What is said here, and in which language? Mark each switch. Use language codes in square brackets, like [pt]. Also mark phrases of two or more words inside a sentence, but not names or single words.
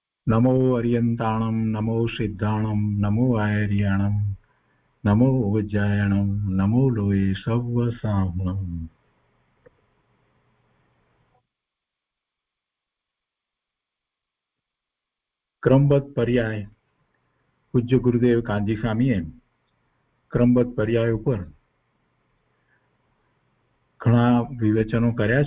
[pra] नमो अर्यन्ताणं नमो सिद्धाणं नमो आयर्याणं नमो उज्जायणं नमो लोये सव्वसाहुणम्। [gu] ક્રમબદ્ધ પર્યાય પૂજ્ય ગુરુદેવ કાંજી સ્વામીએ ક્રમબદ્ધ પર્યાય ઉપર ઘણા વિવેચનો કર્યા